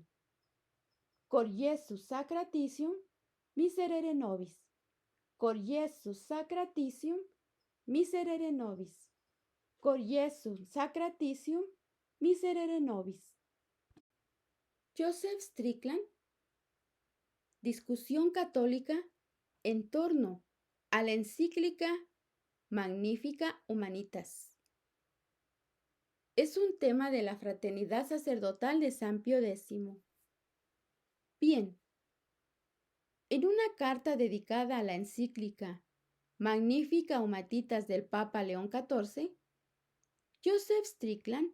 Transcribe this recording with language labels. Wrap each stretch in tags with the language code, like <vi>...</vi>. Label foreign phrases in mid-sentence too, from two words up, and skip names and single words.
<la>Cor Iesus sacratissimo, miserere nobis. Cor Iesus sacratissimo, miserere nobis. Cor Iesus sacratissimo, miserere nobis.</la> <es>Joseph Strickland. Discusión católica en torno a la encíclica Magnificat Humanitas. Es un tema de la fraternidad sacerdotal de San Pío X. Bien, en una carta dedicada a la encíclica Magnificat Humanitas del Papa León XIV, Joseph Strickland,</es>